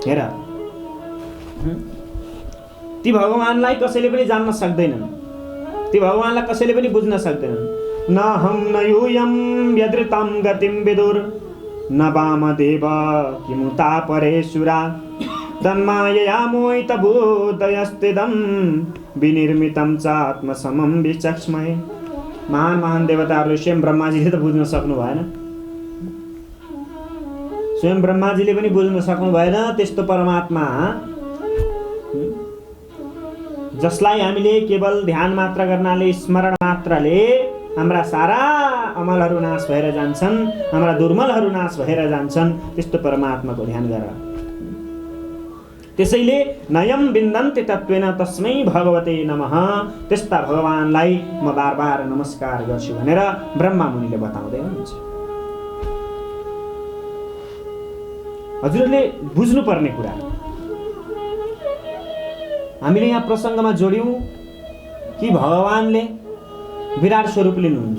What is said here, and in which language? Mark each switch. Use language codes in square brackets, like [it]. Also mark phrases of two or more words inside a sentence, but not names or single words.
[ne] हेर, ती भगवानलाई कसैले पनि जान्न सक्दैनन्, ती भगवानलाई कसैले पनि बुझ्न सक्दैनन्। [sa] न हम न यूयम यदृतं गतिं विदुर न वामदेव किमुता परेशुरा तन्मायया मोहित भूतयस्तिदं विनिर्मितं च आत्मसमं विचक्ष्महे। [ne] महान देवताहरूले स्वयं ब्रह्माजीले त बुझ्न सक्नु भएन, स्वयं ब्रह्माजीले पनि बुझ्न सक्नु भएन त्यस्तो परमात्मा जसलाई हामीले केवल ध्यान मात्र गर्नाले, स्मरण मात्रले हाम्रा सारा अमलहरू नाश भएर जान्छन्, हाम्रा दुर्मलहरू नाश भएर जान्छन्। त्यस्तो परमात्माको ध्यान गर। [sa] त्यसैले नयम बिन्दन्ते तत्वेन तस्मै भगवते नमः, [ne] त्यस्ता भगवानलाई म बार बार नमस्कार गर्छु भनेर ब्रह्मा मुनिले बताउँदै हुनुहुन्छ। हजुरहरूले बुझ्नुपर्ने कुरा हामीले यहाँ प्रसङ्गमा जोड्यौँ कि भगवानले विराट स्वरूप लिनुहुन्छ।